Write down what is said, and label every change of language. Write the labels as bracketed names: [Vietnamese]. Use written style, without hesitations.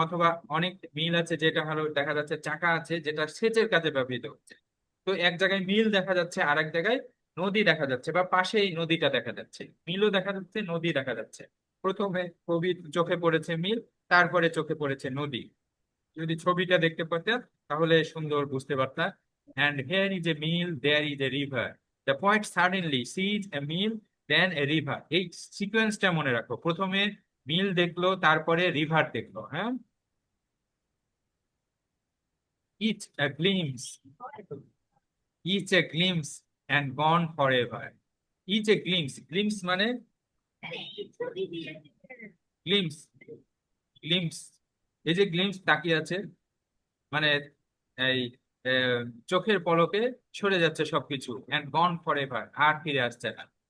[Bangla] অথবা অনেক মিল আছে যেটা হলো দেখা যাচ্ছে চাকা আছে যেটা সেচের কাজে ব্যবহৃত হচ্ছে। তো এক জায়গায় মিল দেখা যাচ্ছে আর এক জায়গায় নদী দেখা যাচ্ছে, বা পাশেই নদীটা দেখা যাচ্ছে, মিলও দেখা যাচ্ছে, নদী দেখা যাচ্ছে। প্রথমে কবির চোখে পড়েছে মিল, তারপরে চোখে পড়েছে নদী। যদি ছবিটা দেখতে পেতাম তাহলে সুন্দর বুঝতে পারতাম। [English] And here is a mill, there is a river. The poet suddenly sees a mill, then a river. [Bangla] এই সিকোয়েন্সটা মনে রাখো, প্রথমে মিল দেখলো, তারপরে রিভার দেখলো, হ্যাঁ। [English] Each a glimpse, each a glimpse and gone forever. [Bangla] Each A glimpse, glimpse মানে glimpse, glimpse, এই যে গ্লিমস তাকিয়ে আছে মানে এই আহ, চোখের পলকে সরে যাচ্ছে সবকিছু, [English] and gone forever, [Bangla] আর ফিরে আসছে না।